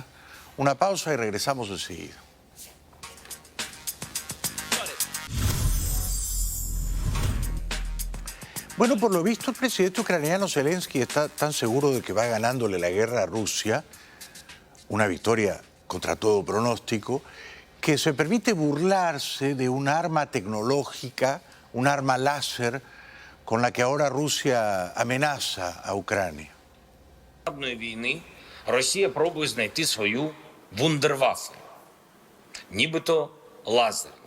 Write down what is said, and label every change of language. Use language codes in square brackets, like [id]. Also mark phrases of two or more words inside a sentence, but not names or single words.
[es] Una pausa y regresamos enseguida. Bueno, por lo visto el presidente ucraniano Zelensky está tan seguro de que va ganándole la guerra a Rusia, una victoria contra todo pronóstico, que se permite burlarse de un arma tecnológica, un arma láser, con la que ahora Rusia amenaza a Ucrania. [uk] Війни Росія пробує знайти свою вундервафлю, нібито лазерну.